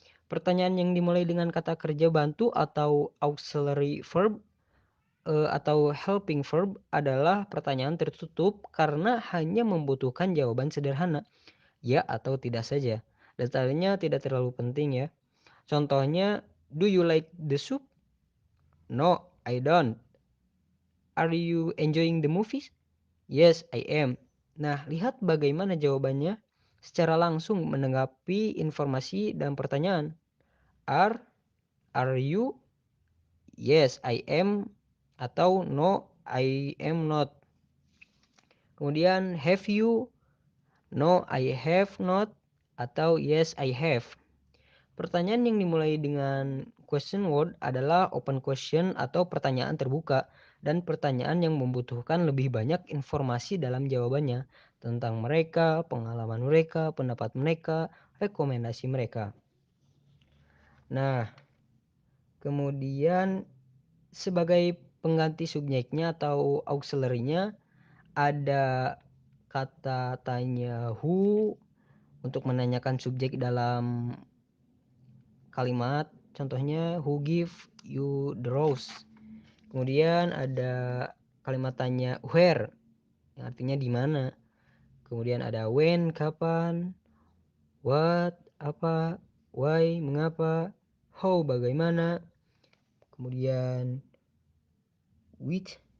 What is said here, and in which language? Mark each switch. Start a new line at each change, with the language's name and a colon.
Indonesian: Pertanyaan yang dimulai dengan kata kerja bantu atau auxiliary verb atau helping verb adalah pertanyaan tertutup karena hanya membutuhkan jawaban sederhana, ya atau tidak saja. Detailnya tidak terlalu penting ya. Contohnya,
English: do you like the soup? No, I don't. Are you enjoying the movies? Yes, I am.
Indonesian: Nah, lihat bagaimana jawabannya secara langsung menanggapi informasi dan pertanyaan.
English: Are you? Yes, I am.
Indonesian: Atau
English: no, I am not.
Indonesian: Kemudian
English: have you? No, I have not.
Indonesian: Atau
English: yes, I have.
Indonesian: Pertanyaan yang dimulai dengan question word adalah open question atau pertanyaan terbuka dan pertanyaan yang membutuhkan lebih banyak informasi dalam jawabannya tentang mereka, pengalaman mereka, pendapat mereka, rekomendasi mereka. Nah, kemudian sebagai pengganti subjeknya atau auxiliary-nya ada kata tanya who untuk menanyakan subjek dalam kalimat. Contohnya
English: who give you the rose.
Indonesian: Kemudian ada kalimat tanya where yang artinya di mana. Kemudian ada when kapan, what apa, why mengapa, how bagaimana. Kemudian which